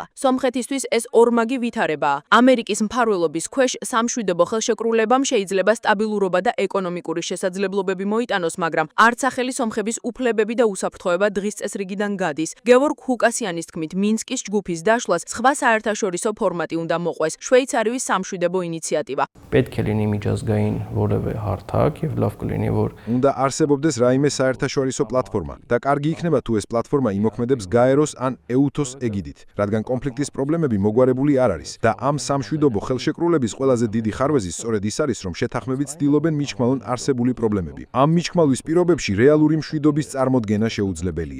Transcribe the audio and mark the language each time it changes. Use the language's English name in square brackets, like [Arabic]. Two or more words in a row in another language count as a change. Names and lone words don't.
[Georgian] სომხეთისთვის ეს ორმაგი ვითარებაა. ამერიკის მფარველობის ქვეშ სამშვიდობო ხელშეკრულებამ შეიძლება სტაბილურობა და ეკონომიკური შესაძლებლობები მოიტანოს, მაგრამ არც ახალი სომხების უფლებები და უსაფრთხოება დღის წესრიგიდან გადის. გევორგ ჰუკასიანის თქმით, მინსკის ჯგუფის დაშლას სხვა საერთაშორისო ფორმატი უნდა მოყვეს, შვეიცარიის სამშვიდობო ინიციატივა. [Armenian] պետք է լինի միջազգային որևէ հարթակ եւ լավ կլինի որ [Georgian] უნდა არსებობდეს რაიმე საერთაშორისო პლატფორმა და კარგი იქნება თუ ეს პლატფორმა იმოქმედებს გაეროს ან ეუთოს ეგიდით, რადგან კონფლიქტის პრობლემები მოგვარებული არ არის და ამ სამშვიდობო ხელშეკრულების ყველაზე დიდი ხარვეზი სწორედ ის არის, რომ შეთანხმები ცდილობენ მიჩქმალონ არსებული პრობლემები. ამ მიჩქმალვის პირობებში რეალური მშვიდობის წარმოდგენა შეუძლებელია.